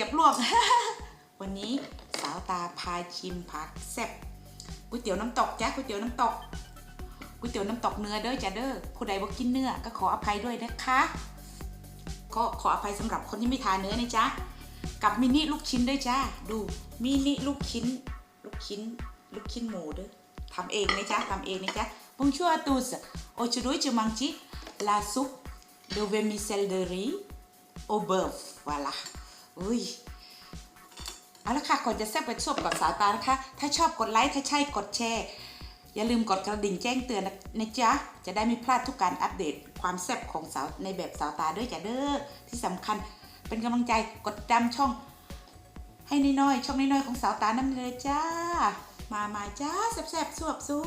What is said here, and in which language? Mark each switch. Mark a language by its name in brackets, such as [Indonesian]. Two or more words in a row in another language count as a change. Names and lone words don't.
[Thai] บลวก วันนี้สาวตาพาชิมผักแซ่บก๋วยเตี๋ยวน้ำตกจ้าก๋วยเตี๋ยวน้ำตกก๋วยเตี๋ยวน้ำตกเนื้อเด้อจ้าเด้อผู้ใดบ่กินเนื้อก็ขออภัยด้วยนะคะก็ ขออภัยสำหรับคนที่ไม่ทานเนื้อนะจ๊ะกับมินิลูกชิ้นด้วยจ้าดูมินิลูกชิ้นหมูด้วยทำเองนะจ๊ะทำเองนะจ๊ะ [French] Bonjour à tous aujourd'hui je mange la soupe de vermicelles de riz au bœuf voilà [Thai] อุ้ยเอาละค่ะก่อนจะแซ่บไปชมกับสาวตานะคะถ้าชอบกดไลค์ถ้าใช่กดแชร์อย่าลืมกดกระดิ่งแจ้งเตือนนะจ๊ะจะได้ไม่พลาดทุกการอัปเดตความแซ่บของสาวในแบบสาวตาด้วยจ้ะเด้อที่สำคัญเป็นกำลังใจกดติดตามช่องให้น้อยๆช่องน้อยๆของสาวตานั่นเลยจ้ามาจ้าแซ่บๆสวบ